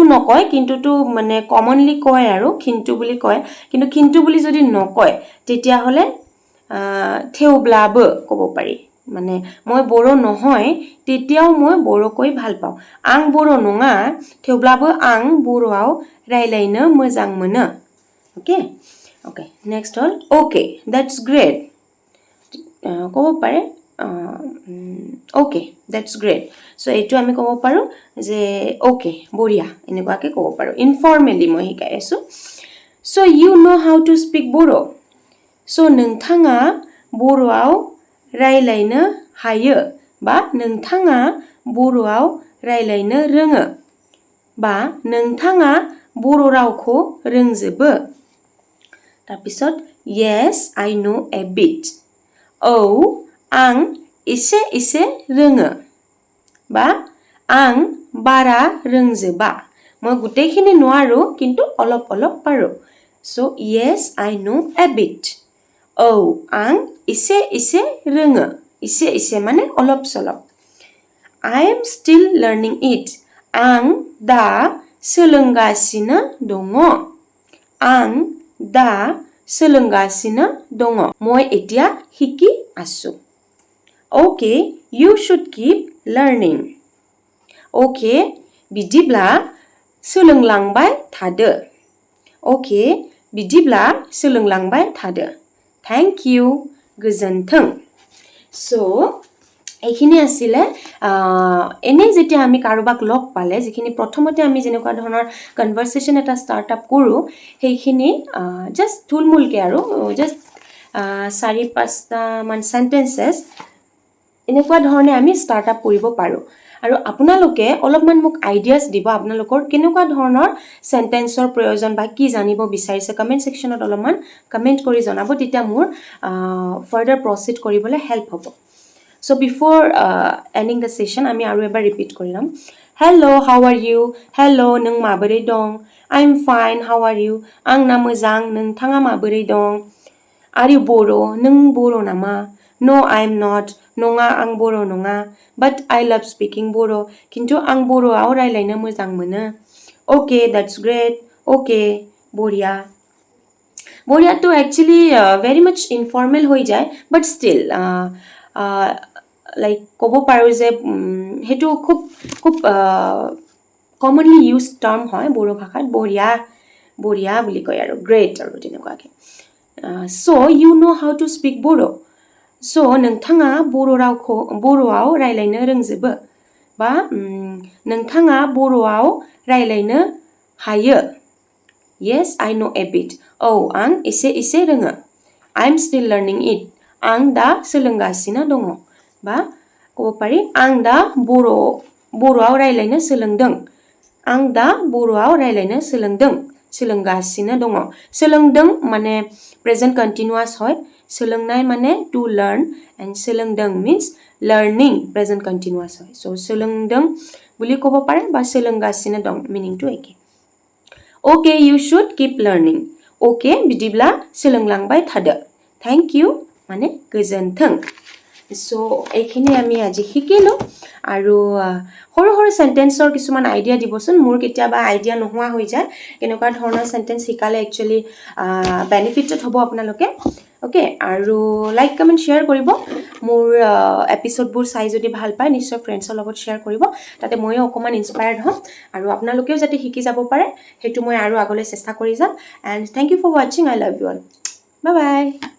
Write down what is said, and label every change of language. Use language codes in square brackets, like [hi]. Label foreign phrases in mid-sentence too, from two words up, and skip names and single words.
[as] নকয় কিন্তুটো মানে কমনলি কয় আৰু কিন্তু বুলি কয় কিন্তু কিন্তু বুলি যদি নকয় তেতিয়া হলে থেউব্লাবো ক'ব পাৰি মানে মই বড়ো নহয় তেতিয়াও মই বড়ো কৈ ভাল পাওঁ [brx] आं बर' नङा थेउब्लाबो आं बर'आव रायलायनो मोजां मोनो [en] okay okay next hall okay that's great [as] ক'ব পাৰে [en] okay that's great so [as] এইটো আমি ক'ব পাৰো যে okay বঢ়িয়া এনেকুৱাকৈ ক'ব পাৰো informally moi শিকাই আছো [en] so you know how to speak Bodo so [brx] नोंथाङा बर'आव रायलायनो हायो बा नोंथाङा बर'आव रायलायनो रोङो बा नोंथाङा बर' रावखौ रोंजोबो तारपिसत [en] yes I know a bit [brx] औ आं इसे रोङो बा आं बारा रोंजोबा [as] মই গুটেখিনি নোৱাৰো কিন্তু অলপ অলপ পাৰো সো [en] yes I know a bit [brx] औ आं इसे रोङो इसे माने [as] অলপ সলপ [en] I am still learning it [brx] आं दा सोलोंगासिनो दङ आं दा सोलोंगासिनो दङ [as] মই এতিয়া শিকি আছো [en] Okay, you should keep learning. [brx] Okay, बिदिब्ला सोलोंलांबाय थादो. Okay, बिदिब्ला सोलोंलांबाय थादो. [en] Thank you. गोजोन्थों. So, [as] এইখিনি আছিলে এনে যেতিয়া আমি কাৰোবাক লগ পালে যিখিনি প্ৰথমতে আমি যেনেকুৱা ধৰণৰ কনভাৰচেশ্যন এটা ষ্টাৰ্ট আপ কৰোঁ সেইখিনি জাষ্ট থুলমূলকৈ আৰু জাষ্ট 4-5টামান চেণ্টেঞ্চেছ এনেকুৱা ধৰণে আমি ষ্টাৰ্ট আপ কৰিব পাৰোঁ আৰু আপোনালোকে অলপমান মোক আইডিয়াছ দিব আপোনালোকৰ কেনেকুৱা ধৰণৰ চেণ্টেন্সৰ প্ৰয়োজন বা কি জানিব বিচাৰিছে কমেণ্ট ছেকশ্যনত অলপমান কমেণ্ট কৰি জনাব তেতিয়া মোৰ ফাৰ্ডাৰ প্ৰচিড কৰিবলৈ হেল্প হ'ব [en] So before ending the session, [as] আমি আৰু এবাৰ repeat কৰি লম. [en] Hello, how are you? Hello, [brx] नों माबोरै दं? [en] I'm fine, how are you? [brx] आं ना मोजां, नोंथाङा माबोरै दं? [en] Are you Bodo? [brx] नों बर' नामा? [en] No, I'm not. [brx] नङा, आं बर' नङा. [en] But I love speaking Bodo. [brx] खिन्थु आं बर'आव रायलायनो मोजां मोनो. [en] Okay, that's great. [brx] Okay, बढिया. [as] বঢ়িয়াটো [en] actually very much informal [as] হৈ যায় [en] but still like [as] ক'ব পাৰোঁ যে সেইটো খুব খুব [en] commonly use term [as] হয় বড়ো ভাষাত বঢ়িয়া বঢ়িয়া বুলি কয় আৰু গ্ৰেট আৰু তেনেকুৱাকৈ [en] so you know how to speak [as] বড়ো চ' [brx] नोंथाङा बर'आव रायलायनो रोंजोबो बा नोंथाङा बर'आव रायलायनो हायो [en] Yes, I know a bit. [brx] Oh, आं एसे रोङो. [en] I'm still learning it. [brx] आं दा सोलोंगासिनो दङ. बा [as] ক'ব পাৰি [brx] आं दा बर'आव रायलायनो सोलोंदों. आं दा बर'आव रायलायनो सोलोंगासिनो दङ. [en] सोलोंदों माने present continuous হয়. सोलोंनाय माने to learn and सोलोंदों means learning present continuous হয়. [as] So सोलोंदों বুলি ক'ব পাৰে বা [brx] सोलोंगासिनो दं [as] meaningটো একে. [en] Okay, you should keep learning. [brx] Okay, बिदिब्ला सोलोंलांबाय थादो. [en] Thank you, [brx] माने गोजोन्थों. [as] So, এইখিনি আমি আজি শিকিলোঁ আৰু সৰু সৰু চেণ্টেন্সৰ কিছুমান আইডিয়া দিবচোন মোৰ কেতিয়াবা আইডিয়া নোহোৱা হৈ যায় কেনেকুৱা ধৰণৰ চেণ্টেন্স শিকালে একচুৱেলি বেনিফিটেড হ'ব আপোনালোকে অ'কে আৰু লাইক কমেণ্ট শ্বেয়াৰ কৰিব মোৰ এপিছ'ডবোৰ চাই যদি ভাল পায় নিশ্চয় ফ্ৰেণ্ডছৰ লগত শ্বেয়াৰ কৰিব তাতে ময়ো অকণমান ইনস্পায়াৰ্ড হ'ম আৰু আপোনালোকেও যাতে শিকি যাব পাৰে সেইটো মই আৰু আগলৈ চেষ্টা কৰি যাম [en] and thank you for watching I love you all bye bye